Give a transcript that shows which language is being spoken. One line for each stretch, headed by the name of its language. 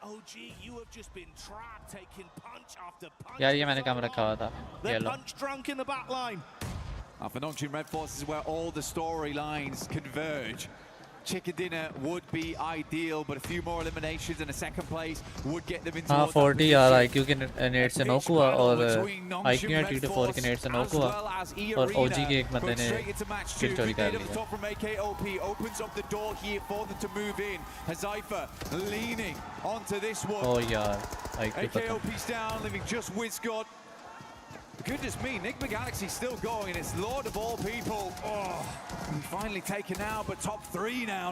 English: OG, you have just been trapped, taking punch after punch.
Hindi: यार ये मैंने काम रखा हुआ था.
English: They're punch drunk in the back line. For Nongshim Red Force is where all the storylines converge. chicken dinner would be ideal, but a few more eliminations and a second place would get them into
Hindi: हाँ 40 यार IQ के net से knock हुआ और IQ या T4 के net से knock हुआ और OG के एक बंदे ने किल चोरी कर लिया
English: opens up the door here for them to move in. Hazaifa leaning onto this one.
Hindi: Oh यार IQ
English: AKOP's down, leaving just Wizgod. Goodness me, Enigma Galaxy still going, and it's Lord of all people. Oh, finally taken out, but top 3 now.